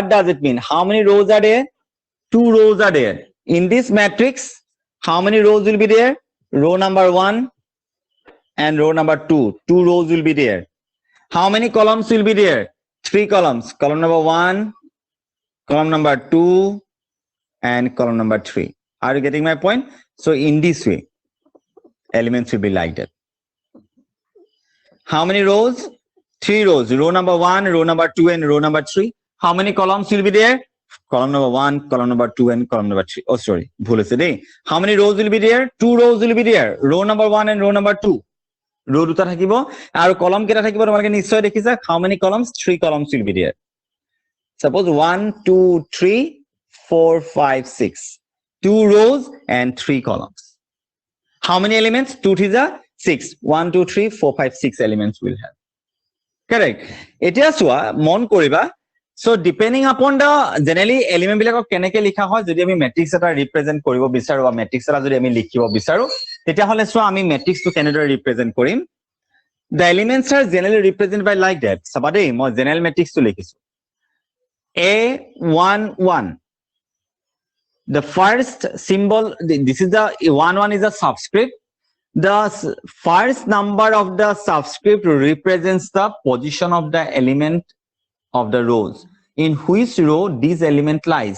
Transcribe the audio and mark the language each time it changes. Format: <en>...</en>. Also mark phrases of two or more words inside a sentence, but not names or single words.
<en>does it mean how many rows are there 2 rows are there in this matrix how many rows will be there row number 1 and row number 2 2 rows will be there how many columns will be there 3 columns column number 1 column number 2 and column number 3 are you getting my point so in this way elements will be like that how many rows 3 rows row number 1 row number 2 and row number 3 how many columns will be there column number 1, column number 2, and column number 3. Oh, sorry,</en> <as>ভুল হৈছে দেই.</as> <en>How many rows will be there? 2 rows will be there. Row number 1 and row number 2.</en> <as>Row দুটা থাকিব আৰু column কেটা থাকিব তোমালোকে নিশ্চয় দেখিছা.</as> <en>How many columns? 3 columns will be there. Suppose 1, 2, 3, 4, 5, 6. 2 rows and 3 columns. How many elements? 2 is a 6. 1, 2, 3, 4, 5, 6 elements will have. Correct.</en> <as>এতিয়া চোৱা মন কৰিবা.</as> <en>So depending upon the generally element</en> <as>বিলাকক কেনেকে লিখা হয় যদি আমি matrix এটা represent কৰিব বিচাৰো বা matrix এটা যদি আমি লিখিব বিচাৰো তেতিয়া হলে চোৱা আমি matrix টো কেনেদৰে represent কৰিম.</as> <en>The elements are generally represented by like that.</en> <as>চাবা দেই মই</as> <en>general matrix</en> <as>টো লিখিছো.</as> <en>A11. The first symbol, this is the 11 is a subscript. The first number of the subscript represents the position of the element of the rows in which row this element lies.</en>